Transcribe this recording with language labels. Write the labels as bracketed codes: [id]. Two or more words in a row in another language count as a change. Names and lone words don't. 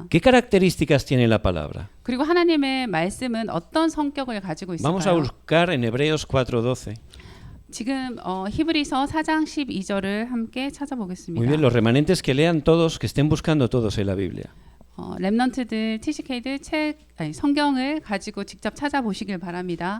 [es] ¿Qué características tiene la palabra? [ko] 그리고 하나님의 말씀은 어떤 성격을 가지고 [es] Vamos a [ko] 있을까요? [es] buscar en Hebreos 4:12. [ko] 지금 히브리서 4장 12절을 함께 찾아보겠습니다. [es] Muy bien, los remanentes que lean todos, que estén buscando todos en la Biblia. [ko] 렘넌트들, TCK들 성경을 가지고 직접 찾아보시길 바랍니다.